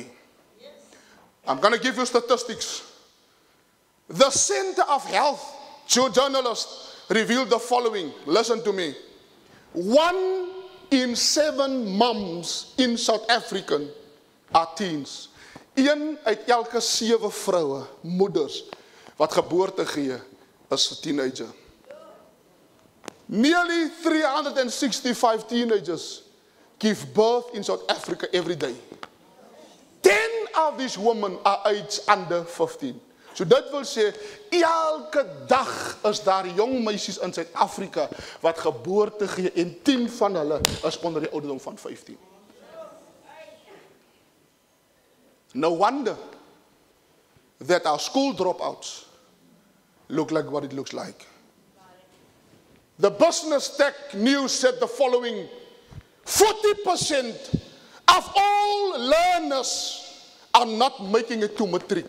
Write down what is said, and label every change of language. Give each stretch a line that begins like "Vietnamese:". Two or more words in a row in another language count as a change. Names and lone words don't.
English: I'm going to give you statistics. The Center of Health journalists revealed the following. Listen to me. 1 in 7 moms in South Africa are teens.
Afrikaans: 1 uit elke 7 vroue, moeders, wat geboorte gee, is 'n teenager.
English: Nearly 365 teenagers give birth in South Africa every day. 10 of these women are aged under 15.
Afrikaans: So dit wil sê, elke dag is daar jong meisies in Suid-Afrika wat geboorte gee en 10 van hulle is onder die ouderdom van 15.
English: No wonder that our school dropouts look like what it looks like. The Business Tech News said the following: 40% of all learners are not making it to matric.